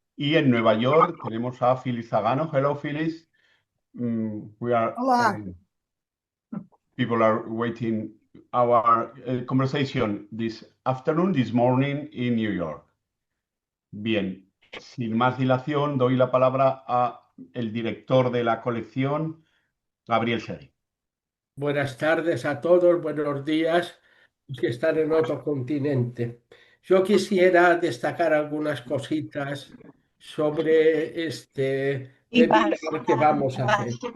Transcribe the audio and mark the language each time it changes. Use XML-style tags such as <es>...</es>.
<es>Y en Nueva York tenemos a Phyllis Zagano.</es> <en>Hello, Phyllis.</en> <es>Hola.</es> <en>People are waiting our conversation this afternoon, this morning in New York.</en> <es>Bien, sin más dilación, doy la palabra a el director de la colección, Gabriel Seguí. Buenas tardes a todos, buenos días, los que están en otro continente. Yo quisiera destacar algunas cositas sobre este webinar que vamos a hacer.</es>